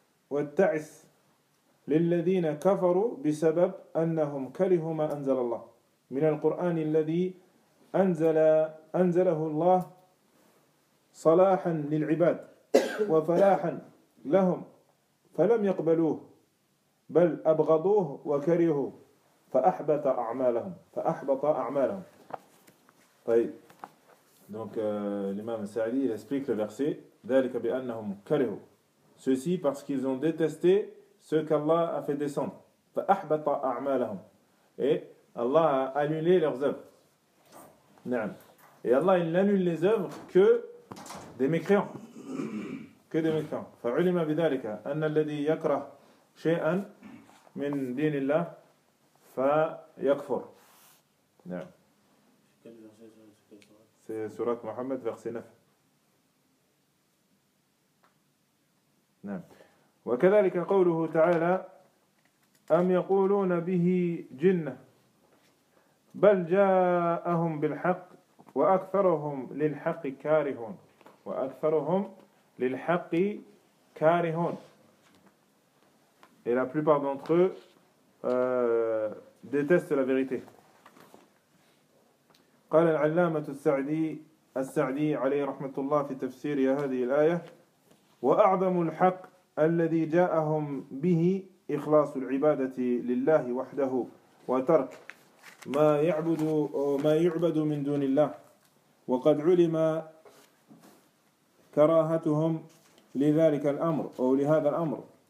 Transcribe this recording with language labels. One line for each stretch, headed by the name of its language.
Arabic: والتعس للذين كفروا بسبب أنهم كرهوا ما أنزل الله من القرآن الذي أنزله الله صلاحا للعباد وفلاحا لهم فلم يقبلوه بل أبغضوه وكرهوه فأحبط أعمالهم. طيب.
French: Donc l'imam Sa'di explique le verset:
Arabic: ذلك بأنهم كرهوا,
French: ceci parce qu'ils ont détesté ce qu'Allah a fait descendre.
Arabic: فأحبط أعمالهم,
French: et Allah a annulé leurs œuvres.
Arabic: نعم.
French: Et Allah il n'annule les œuvres que des mécréants.
Arabic: فعلم بذلك أن الذي يكره شيئا من دين الله فيكفر. نعم. في سورة محمد verse 9. نعم. وكذلك قوله تعالى: أم يقولون به جنة بل جاءهم بالحق وأكثرهم للحق كارهون وأكثرهم للحق كارهون.
French: Et la plupart d'entre eux détestent la vérité.
Arabic: قال العلامة السعدي السعدي عليه رحمة الله في تفسير هذه الآية وأعظم الحق الذي جاءهم به إخلاص العبادة لله وحده وترك ما يعبد ما يعبد من دون الله وقد علم كراهتهم لذلك الأمر أو لهذا الأمر